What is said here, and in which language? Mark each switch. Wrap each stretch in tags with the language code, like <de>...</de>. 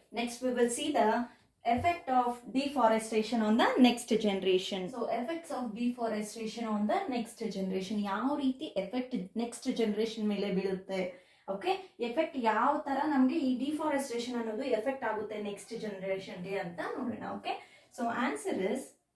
<en>Next we will see the effect of deforestation on the next generation. So effects of deforestation on the next generation,</en> <kn>ಯಾವ ರೀತಿ effect next generation ಮೇಲೆ ಬೀಳುತ್ತೆ, okay, effect ಯಾವ ತರ ನಮಗೆ ಈ deforestation ಅನ್ನೋದು ಎಫೆಕ್ಟ್ ಆಗುತ್ತೆ ನೆಕ್ಸ್ಟ್ ಜನರೇಷನ್ಗೆ ಅಂತ ನೋಡೋಣ.</kn> <en>okay, so answer is</en>